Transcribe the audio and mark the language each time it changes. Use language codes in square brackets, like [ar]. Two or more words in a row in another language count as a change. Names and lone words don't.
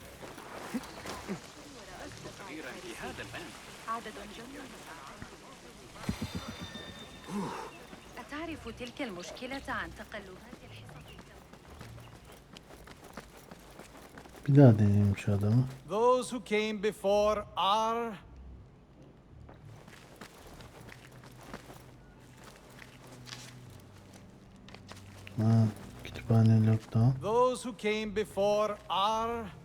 [ar] أتعرف تلك المشكلة عن تقلبات الحصص؟ [tr] Bir daha deneyelim şu adamı. [en] Those who came before are... [tr] Ha, kütüphane lockdown. [en] Those who came before are...